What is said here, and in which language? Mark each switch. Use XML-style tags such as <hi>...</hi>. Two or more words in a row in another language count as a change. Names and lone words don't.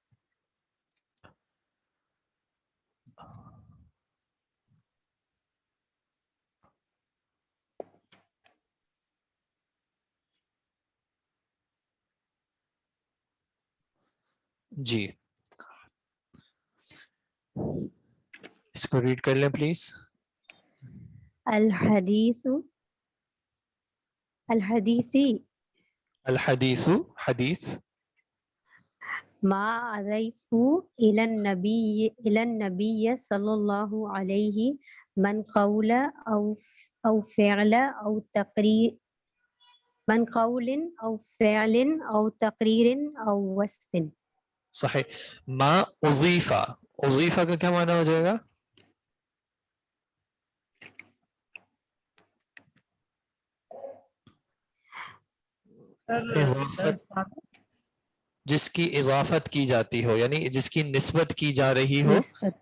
<ur>جی اس کو ریڈ کر لیں پلیز.</ur> <ar>الحدیث الحدیثی الحدیث حدیث ما اضیف الى النبی صلی اللہ علیہ من قول او فعل او تقریر، من قول او فعل او تقریر او وصف.</ar> <ur>صحیح.</ur> <ar>ما اضیفہ،</ar> <ur>اضیفہ کا کیا معنی ہو جائے گا؟ اضافت، جس کی اضافت کی جاتی ہو، یعنی جس کی نسبت کی جا رہی ہو. نسبت.</ur>